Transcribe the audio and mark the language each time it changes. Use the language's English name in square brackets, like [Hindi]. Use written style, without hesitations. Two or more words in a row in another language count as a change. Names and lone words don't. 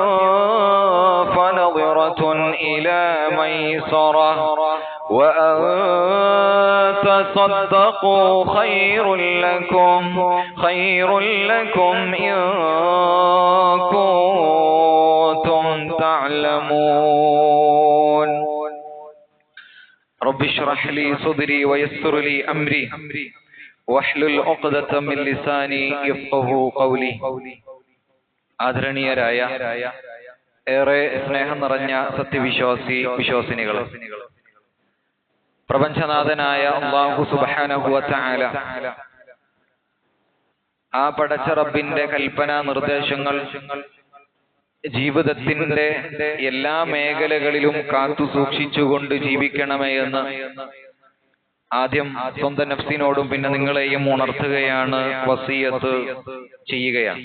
[Arabic] فنظرة إلى ميسرة وأن تصدقوا خير لكم إن كنتم تعلمون. رب اشرح لي صدري ويسر لي أمري واحلل عقدة من لساني يفقهوا قولي. [Malayalam] ആദരണീയരായ ഏറെ സ്നേഹം നിറഞ്ഞ വിശ്വാസിനികൾ, പ്രപഞ്ചനാഥനായ [Arabic] الله سبحانه وتعالى [Malayalam] ആ പടച്ച റബ്ബിന്റെ കൽപ്പനാ നിർദ്ദേശങ്ങൾ ജീവിതത്തിന്റെ എല്ലാ മേഖലകളിലും കാത്തു സൂക്ഷിച്ചുകൊണ്ട് ജീവിക്കണമേ എന്ന് ആദ്യം സ്വന്തം നഫ്സിനോടും പിന്നെ നിങ്ങളെയും ഉണർത്തുകയാണ്, വസിയത്ത് ചെയ്യുകയാണ്.